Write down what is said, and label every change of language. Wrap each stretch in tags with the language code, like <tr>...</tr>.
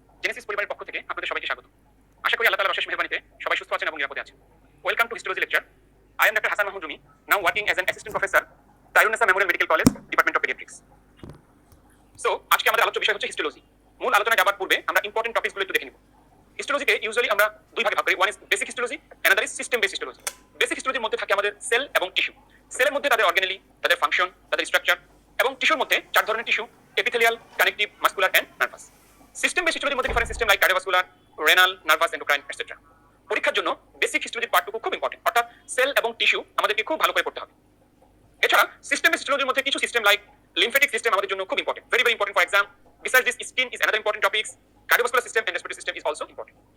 <bn>Genesis পরিবারের পক্ষ থেকে আপনাদের সবাইকে স্বাগত। আশা করি আল্লাহ তাআলার অশেষ মেহেরবানিতে সবাই সুস্থ আছেন এবং নিরাপদে আছেন।</bn> <en>Welcome to histology lecture. I am Dr. Hasan Mahmood Rumi, now working as an assistant professor, Tayunesa Memorial Medical College, Department of Pediatrics.</en> <bn>So আজকে আমাদের আলোচ্য বিষয় হচ্ছে হিস্টোলজি। মূল আলোচনায় যাবার পূর্বে আমরা ইম্পর্টেন্ট টপিকসগুলো একটু দেখে নিব। হিস্টোলজিকে ইউজুয়ালি আমরা দুই ভাগে ভাগ করি।</bn> <en>One is basic histology, another is system based histology.</en> <bn>Basic হিস্টোলজির মধ্যে থাকে আমাদের সেল এবং টিস্যু। সেলের মধ্যে তাদের অর্গানেলি, তাদের ফাংশন, তাদের স্ট্রাকচার, এবং টিস্যুর মধ্যে চার ধরনের tissue: epithelial, connective, muscular and nervous. System based হিস্টোলজির মধ্যে different system like cardiovascular, renal, nervous, endocrine etcetera. পরীক্ষার জন্য বেসিক হিস্টোলজির পার্টটুকু খুব ইম্পর্টেন্ট, অর্থাৎ সেল এবং টিস্যু আমাদেরকে খুব ভালো করে পড়তে হবে। এছাড়া সিস্টেম বেসড হিস্টোলজির মধ্যে কিছু সিস্টেম লাইক lymphatic system আমাদের জন্য খুব important,</bn> <en>very important for exam. Besides this, skin is another important topics. Cardiovascular system and respiratory system is also important.</en>